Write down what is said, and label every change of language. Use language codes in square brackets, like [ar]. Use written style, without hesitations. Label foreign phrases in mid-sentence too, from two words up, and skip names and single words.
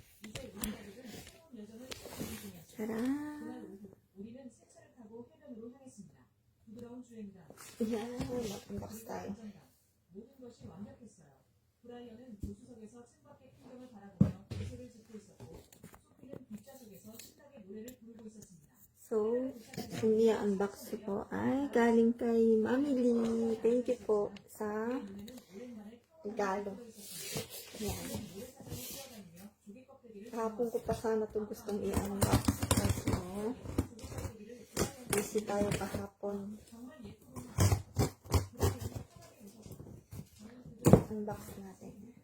[ko] 짜란. 우리는 새 차를 타고 해변으로 향했습니다. 부드러운 주행감, 막사요. 모든 것이 완벽했어요. 브라이언은 조수석에서 창밖의 풍경을 바라보며 미소를 짓고 있었고, 소피는 뒷좌석에서 신나게 노래를 부르고 있었습니다. [tl] So, ini unbox po ay galing kay Mami Lee. [en] Thank you [tl] po sa regalo. Yan. Kahapon ko pa sana ito gustong i-unbox. Kasi busy tayo kahapon. Unbox natin.